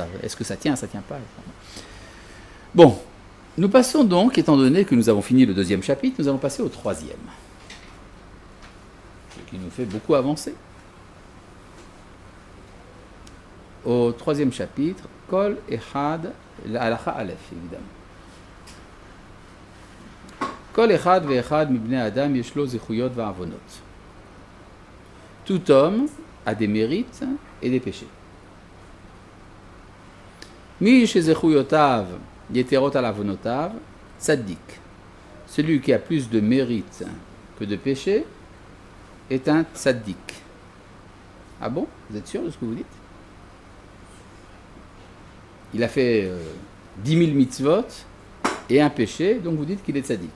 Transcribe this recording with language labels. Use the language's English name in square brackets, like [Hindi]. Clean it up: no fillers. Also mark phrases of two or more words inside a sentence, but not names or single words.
[French] Est-ce que ça tient pas? Bon, nous passons donc, étant donné que nous avons fini le 2e chapitre, nous allons passer au 3e. Ce qui nous fait beaucoup avancer. Au 3e chapitre, [Hebrew] כל אחד, [French] l' [Hebrew] הלכה א, [French] évidemment. [Hebrew] כל אחד ואחד מבני אדם יש לו זכויות ועונות. [French] Tout homme a des mérites et des péchés. [Hebrew] מי שזכויותיו יתרות על עונותיו צדיק. [French] Celui qui a plus de mérites que de péchés est un tzaddik. Ah bon? Vous êtes sûr de ce que vous dites? Il a fait 10 000 mitzvot et un péché, donc vous dites qu'il est tzaddik.